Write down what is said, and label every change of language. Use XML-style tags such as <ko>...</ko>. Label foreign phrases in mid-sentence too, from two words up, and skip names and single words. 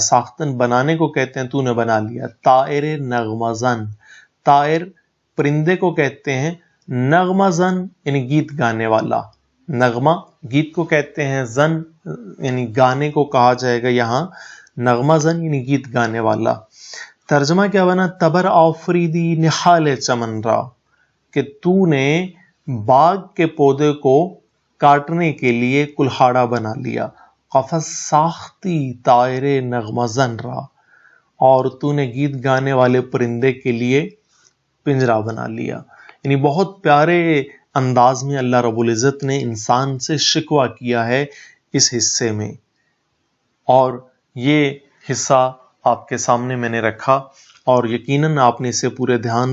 <ur>ساختن بنانے کو کہتے ہیں، تو نے بنا لیا۔</ur> <fa>طائر نغمزن،</fa> <ur>طائر پرندے کو کہتے ہیں، نغمہ زن یعنی گیت گانے والا، نغمہ گیت کو کہتے ہیں، زن یعنی گانے کو کہا جائے گا یہاں، نغمہ زن یعنی گیت گانے والا۔ ترجمہ کیا بنا؟</ur> <fa>تبر آفریدی نحال چمن را،</fa> <ur>کہ تو نے باغ کے پودے کو کاٹنے کے لیے کلہاڑا بنا لیا۔</ur> <fa>قفس ساختی طائر نغمہ زن را،</fa> <ur>اور تو نے گیت گانے والے پرندے کے لیے پنجرا بنا لیا۔ یعنی بہت پیارے انداز میں اللہ رب العزت نے انسان سے شکوہ کیا ہے اس حصے میں، اور یہ حصہ آپ کے سامنے میں نے رکھا، اور یقیناً آپ نے اسے پورے دھیان</ur>